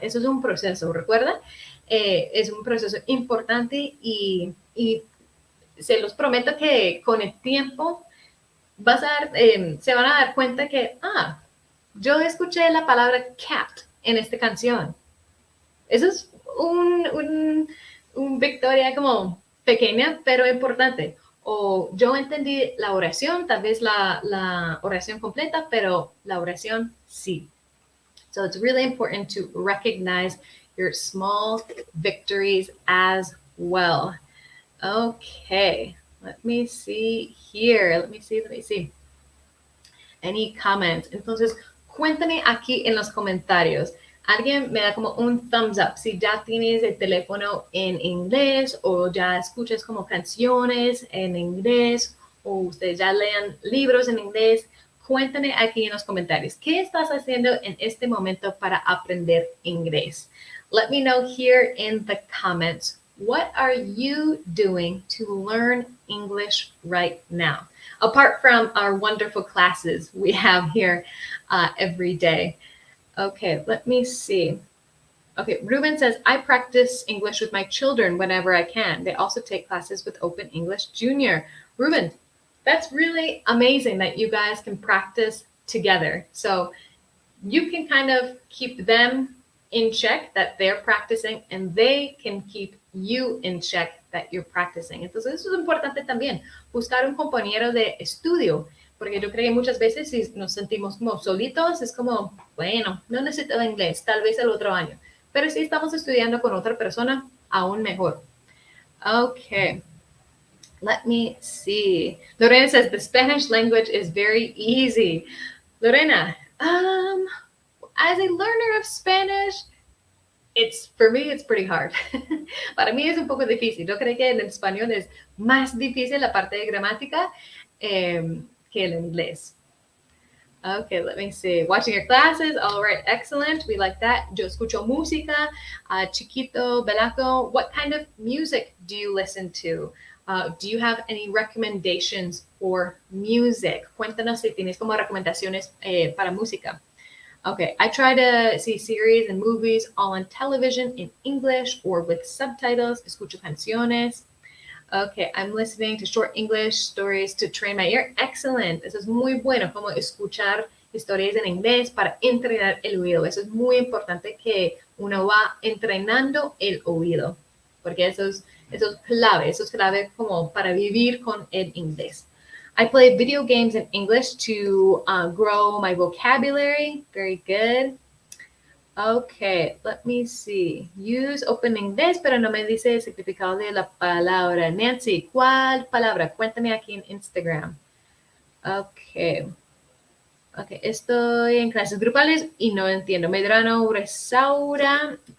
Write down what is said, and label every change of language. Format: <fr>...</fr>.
<es>Eso es un proceso, ¿recuerda? Es un proceso importante y se los prometo que con el tiempo se van a dar cuenta que, yo escuché la palabra cat en esta canción. Eso es un victoria como pequeña, pero importante. O yo entendí la oración, tal vez la oración completa, pero la oración sí.</es> <en>So it's really important to recognize your small victories as well. Okay, let me see here. Let me see. Any comments?</en> <es>Entonces, cuéntame aquí en los comentarios. Alguien me da como un thumbs up si ya tienes el teléfono en inglés o ya escuchas como canciones en inglés o ustedes ya lean libros en inglés. Cuéntame aquí en los comentarios. ¿Qué estás haciendo en este momento para aprender inglés?</es> <en>Let me know here in the comments. What are you doing to learn English right now? Apart from our wonderful classes we have here every day. Okay, let me see. Okay, Ruben says, I practice English with my children whenever I can. They also take classes with Open English Junior. Ruben, that's really amazing that you guys can practice together. So you can kind of keep them in check that they're practicing, and they can keep you in check that you're practicing.</en> <es>Entonces eso es importante también, buscar un compañero de estudio, porque yo creo que muchas veces si nos sentimos como solitos, es como, bueno, no necesito inglés, tal vez el otro año. Pero si estamos estudiando con otra persona, aún mejor.</es> <en>Okay. Let me see. Lorena says the Spanish language is very easy. Lorena, as a learner of Spanish, for me, it's pretty hard.</en> <es>Para mí es un poco difícil. Yo creo que en el español es más difícil la parte de gramática que el inglés.</es> <en>Okay, let me see. Watching your classes. All right, excellent. We like that.</en> <es>Yo escucho música.</es> <en>Chiquito, Belaco, what kind of music do you listen to? Do you have any recommendations for music?</en> <es>Cuéntanos si tienes como recomendaciones para música.</es> <en>Okay, I try to see series and movies all on television in English or with subtitles.</en> <es>Escucho canciones.</es> <en>Okay, I'm listening to short English stories to train my ear. Excellent.</en> <es>Eso es muy bueno, como escuchar historias en inglés para entrenar el oído. Eso es muy importante que uno va entrenando el oído, porque eso es clave como para vivir con el inglés.</es> <en>I play video games in English to grow my vocabulary. Very good. Okay, let me see.</en> <es>Use open English, pero no me dice el significado de la palabra. Nancy, ¿cuál palabra? Cuéntame aquí en Instagram. Okay. Okay, estoy en clases grupales y no entiendo. Medrano, Bresaura.</es>